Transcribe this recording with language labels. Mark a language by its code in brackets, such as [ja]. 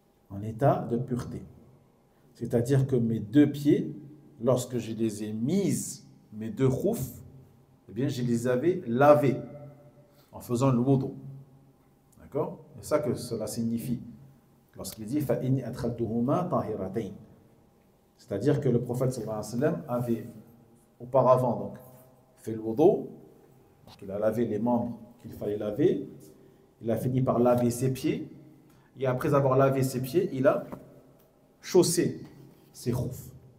[fr] En état de pureté. C'est-à-dire que mes deux pieds, lorsque je les ai mises, mes deux khouf, eh bien, je les avais lavés en faisant le wudu. D'accord? C'est ça que cela signifie. Lorsqu'il dit [ar] فَإِنِّي أَدْخَلْتُهُمَا طَاهِرَتَيْنِ. [fr] C'est-à-dire que le prophète sallallahu alayhi wa sallam avait auparavant donc fait le wudu, donc il a lavé les membres qu'il fallait laver, il a fini par laver ses pieds, et après avoir lavé ses pieds, il a chaussé ses khouf.